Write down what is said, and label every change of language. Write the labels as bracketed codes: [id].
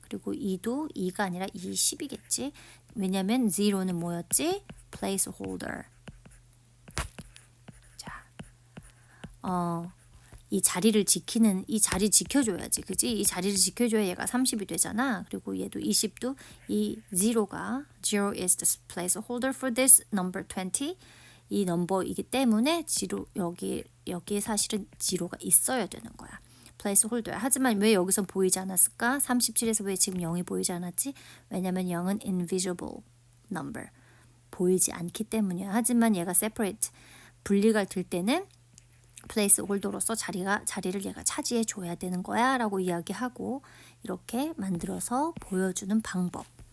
[ko] 그리고 2도 2가 아니라 20이겠지. 왜냐면 0는 뭐였지? placeholder. 자, 이 자리 지켜줘야지. 그지? 이 자리를 지켜줘야 얘가 30이 되잖아. 그리고 얘도 20도 이 0가 [en] zero is the placeholder for this number 20. [ko] 이 넘버이기 때문에 여기에 사실은 0가 있어야 되는 거야. placeholder야. 하지만 왜 여기선 보이지 않았을까? 37에서 왜 지금 0이 보이지 않았지? 왜냐면 0은 invisible. number. 보이지 않기 때문이야. 하지만 얘가 separate, 분리가 될 때는 place holder로서 자리를 얘가 차지해 줘야 되는 거야 라고 이야기하고 이렇게 만들어서 보여주는 방법.